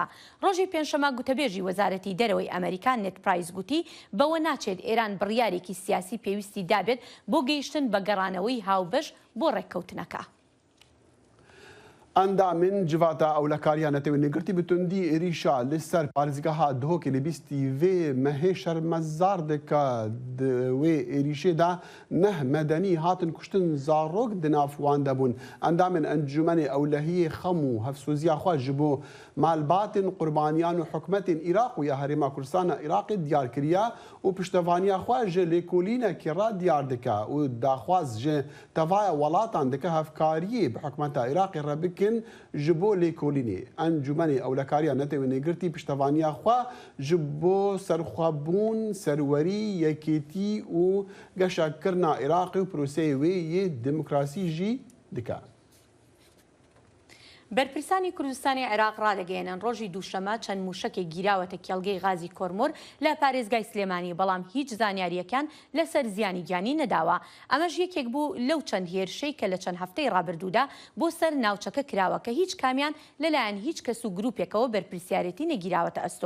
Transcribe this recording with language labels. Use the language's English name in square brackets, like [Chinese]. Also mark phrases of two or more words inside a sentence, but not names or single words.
[Central Kurdish] ڕۆژی پێنجشەمە گوتەبێژی وەزارەتی دەرەوەی ئەمریکا نێت پرایس گوتی بەوە ناچێت ئێران بڕیارێکی سیاسی پێویستی دابێت بۆ گەیشتن بە گەڕانەوەی هاوبەش بۆ ڕێککەوتنەکە. [Kurdish] ئەندامین جڤاتە ئەولەکاریانەتەوەی نێگرتی بتوندی عێریشا لەسەر پارێزگەها دهۆکی لە بیستی vê mehê şermezar dike di wê êrişê de neh medenî hatin kuştin zarok di nav wan de bûn. Endamên Encûmenê Ewlehiyê xem û hevsûziya xwe ji bo malbatên qurbaniyan û hikûmetên Iraq û ya Herêma Kurdistana Iraqê diyar kiriye û piştevaniya xwe ji lêkolînekê re diyar dike û daxwaz ji tevaya welatan dike hevkariyê bi hikûmeta Iraqê re bikin ji bo lêkolînê. Encûmenê Ewlekariya Netewê Nêgirtî piştevaniya xwe ji bo serxwebûn, serwerî, yekêtî û geşekirina Iraqê û proseyê wê yê demokrasî jî dike. [Central Kurdish] بەرپرسانی کوردستانی عێراق ڕادەگەێنن ڕۆژی دووشەمە چەند موشکێک گیراوەتە کێڵگەی غازی کۆرمۆر لە پارێزگای سلێمانی بەڵام هیچ زانیاریەکان لەسەر زیانی گیانی نەداوە. ئەمەش یەکێک بوو لەو چەند هێرشەی کە لە چەند هەفتەی ڕابردوودا بۆ سەر ناوچەکە کراوە کە هیچ کامیان لەلایەن هیچ کەس و گروپێکەوە بەرپرسیارەتی نەگیراوەتە ئەستۆ.